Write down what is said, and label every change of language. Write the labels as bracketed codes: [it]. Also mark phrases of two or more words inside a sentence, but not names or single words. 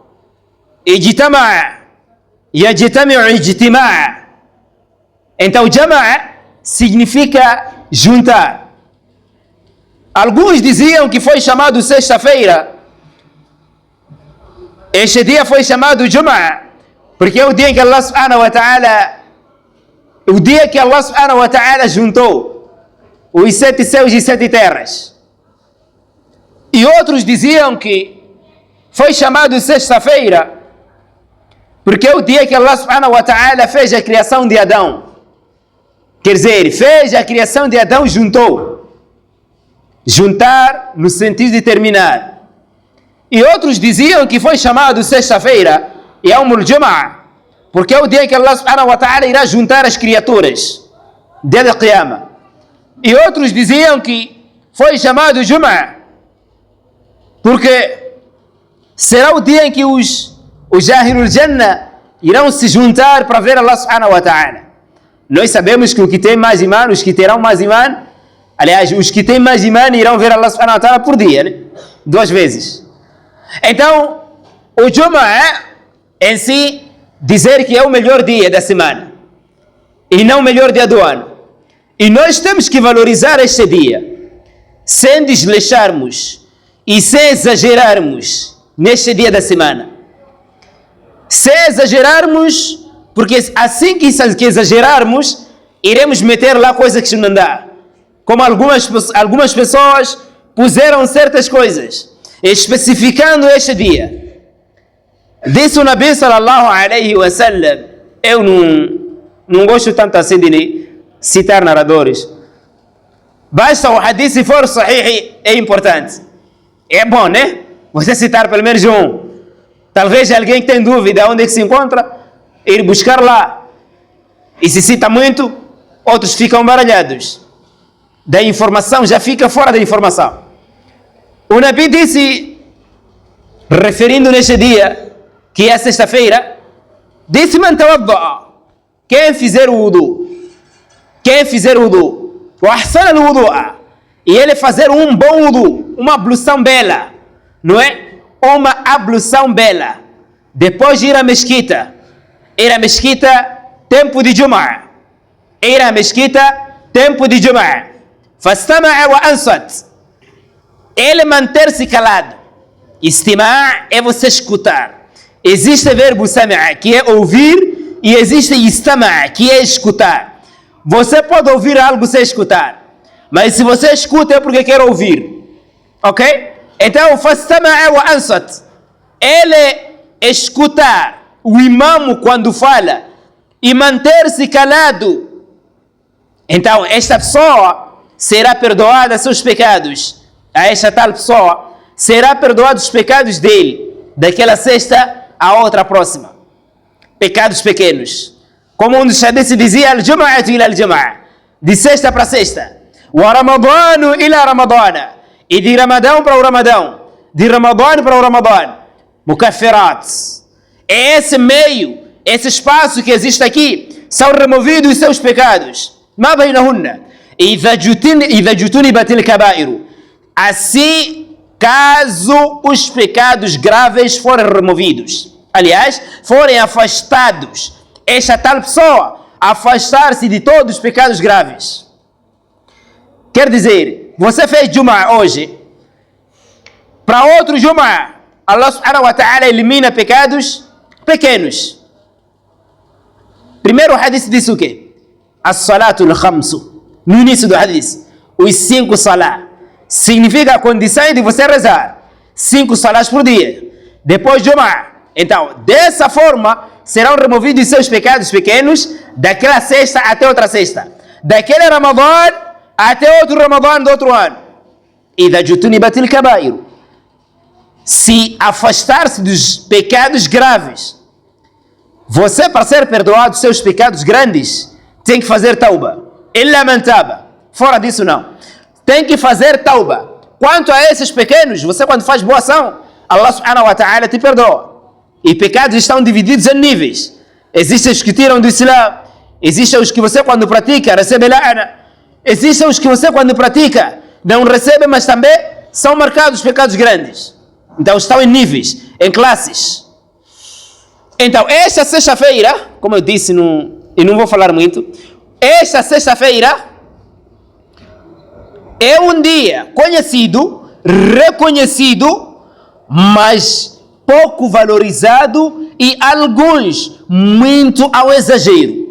[ar] اجتمع، يجتمع اجتماعا. [pt] Então Jama'a significa juntar. Alguns diziam que foi chamado sexta-feira. Este dia foi chamado Jum'ah porque é o dia em que Allah [ar] سبحانه وتعالى, [pt] o dia que Allah [ar] سبحانه وتعالى [pt] juntou os 7 céus e 7 terras. E outros diziam que foi chamado sexta-feira porque é o dia que Allah [ar] سبحانه وتعالى [pt] fez a criação de Adão. Quer dizer, fez a criação de Adão, juntou. Juntar no sentido de terminar. E outros diziam que foi chamado sexta-feira, [ar] يوم الجمعة, [pt] porque é o dia que Allah [ar] سبحانه وتعالى [pt] irá juntar as criaturas, dia da Qiyamah. E outros diziam que foi chamado Jum'ah porque será o dia em que os [ar] أهل الجنة [pt] irão se juntar para ver Allah [ar] سبحانه وتعالى. [pt] Nós sabemos que o que tem mais imã, os que terão mais imã, aliás, os que têm mais imã irão ver Allah [ar] سبحانه وتعالى [pt] por dia, né? 2 vezes. Então, o Jumu'ah em si, dizer que é o melhor dia da semana e não o melhor dia do ano. E nós temos que valorizar este dia, sem desleixarmos e sem exagerarmos neste dia da semana. Sem exagerarmos, porque assim que exagerarmos, iremos meter lá coisas que não dá. Como algumas pessoas puseram certas coisas, especificando este dia. Disse o Nabi [ar] صلى الله عليه وسلم, [pt] eu não gosto tanto assim de citar narradores. Basta o hadith, se for sahih, é importante. É bom, né? Você citar pelo menos um. Talvez alguém que tem dúvida onde é que se encontra, ir buscar lá. E se cita muito, outros ficam baralhados. Da informação já fica fora da informação. O Nabi disse, referindo neste dia, que é sexta-feira, disse: [ar] من توضأ, [pt] quem fizer o wudu, [ar] وأحسن الوضوء, [pt] e ele fazer um bom wudu, uma ablução bela, não é? Uma ablução bela, depois de ir à mesquita, tempo de Jumu'ah, [ar] فاستمع وأنصت, [pt] ele manter-se calado. Istima' é você escutar. Existe o verbo sama'a, que é ouvir, e existe istama'a, que é escutar. Você pode ouvir algo sem escutar, mas se você escuta é porque quer ouvir, ok? Então, [ar] فاستمع وأنصت, [pt] ele escutar o imamo quando fala e manter-se calado. Então, esta pessoa será perdoada seus pecados. A esta tal pessoa será perdoado os pecados dele, daquela sexta à outra próxima. Pecados pequenos. Como um dos hadiths dizia, [ar] الجمعة إلى الجمعة, [pt] de sexta para sexta. [ar] ورمضان إلى رمضان, [pt] e de Ramadão para o Ramadão, de Ramadão para o Ramadão. Mukaffirat. Esse meio, esse espaço que existe aqui, são removidos os seus pecados. [ar] ما بينهن إذا اجتنبت الكبائر. [pt] Assim, caso os pecados graves forem removidos, aliás, forem afastados, esta tal pessoa afastar-se de todos os pecados graves. Quer dizer, você fez Jumu'ah hoje, para outro Jumu'ah, Allah [ar] سبحانه وتعالى [pt] elimina pecados pequenos. Primeiro o hadith disse o quê? [ar] الصلوات الخمس. [pt] No início do hadith, os 5 salat. Significa a condição de você rezar 5 salás por dia, depois de Jumu'ah. Então, dessa forma, serão removidos seus pecados pequenos, daquela sexta até outra sexta, daquele Ramadã até outro Ramadã do outro ano. [ar] إذا اجتنبت الكبائر, [pt] se afastar-se dos pecados graves. Você, para ser perdoado dos seus pecados grandes, tem que fazer tauba. [ar] إلا من تاب. [pt] Fora disso não. Tem que fazer tauba. Quanto a esses pequenos, você quando faz boa ação, Allah [ar] سبحانه وتعالى [pt] te perdoa. E pecados estão divididos em níveis. Existem os que tiram do Islã, existem os que você quando pratica recebe la'ana, existem os que você quando pratica não recebe, mas também são marcados pecados grandes. Então estão em níveis, em classes. Então esta sexta-feira, como eu disse, e não vou falar muito, esta sexta-feira é um dia conhecido, reconhecido, mas pouco valorizado e alguns muito ao exagero.